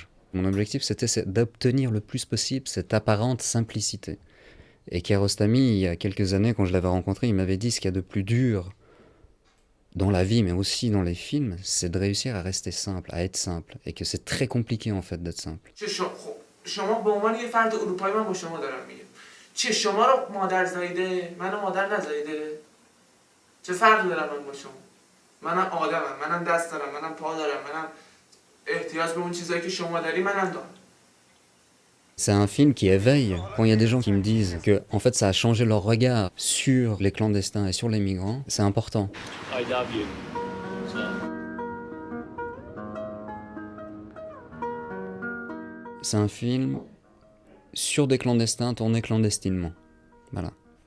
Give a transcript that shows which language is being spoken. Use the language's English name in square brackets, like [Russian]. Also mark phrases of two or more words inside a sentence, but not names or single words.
[French] Mon objectif, c'était d'obtenir le plus possible cette apparente simplicité. Et Kiarostami, il y a quelques années, quand je l'avais rencontré, il m'avait dit ce qu'il y a de plus dur dans la vie, mais aussi dans les films, c'est de réussir à rester simple, à être simple, et que c'est très compliqué en fait d'être simple. [Persian] شما به عنوان یه فرد اروپایی من با شما دارم میگم چه شما رو مادر زایده منو مادر نزایده چه فرقی دارم من با شما منم آدمم منم دست دارم منم پا دارم منم احتیاج به اون چیزایی که شما داری منم دارم. [French] C'est un film qui éveille. Quand il y a des gens qui me disent que en fait ça a changé leur regard sur les clandestins et sur les migrants, c'est important. [English] I love you. So. [French] C'est un film sur des clandestins tourné clandestinement. Voilà.